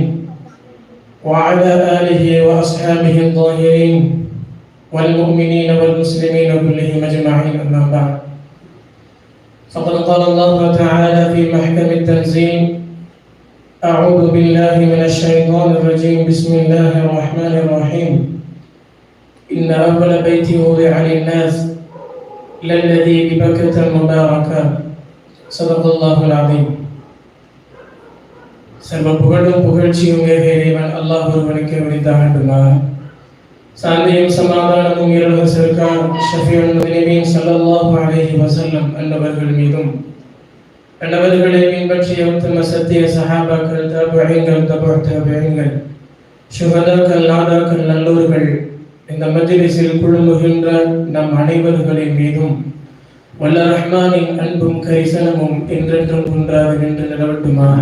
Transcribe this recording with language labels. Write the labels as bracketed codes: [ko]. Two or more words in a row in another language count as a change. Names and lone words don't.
[ar] وعلى آله وأصحابه الطاهرين والمؤمنين والمسلمين كلهم أجمعين أما بعد فقد قال الله تعالى في محكم التنزيل أعوذ بالله من الشيطان الرجيم بسم الله الرحمن الرحيم إن أول بيت وضع للناس للذي ببكة مباركا صدق الله العظيم. [ta] சர்வ புகழும் புகழ்ச்சியும் இறைவன் அல்லாஹ் ஒருவனுக்கு உரித்தாகட்டுமாக. சாந்தியும் சமாதானமும் இறைவன் சர்க்கார் [ar] شفيع المسلمين صلى الله عليه وسلم [ta] அன்னவர்கள் மீதும் அன்னவர்களை பின்பற்றிய உத்தம சத்திய சஹாபாக்கள் தாபிஈன்கள் தபுஅ தாபிஈன்கள் ஷுஹதாக்கள் நாதாக்கள் நல்லோர்கள் இந்த மஜ்லிஸில் குழுமுகின்ற நம் அனைவர்களின் மீதும் வல்ல ரஹ்மானின் அன்பும் கரிசனமும் என்றென்றும் குன்றாது நின்று நிலவட்டுமாக.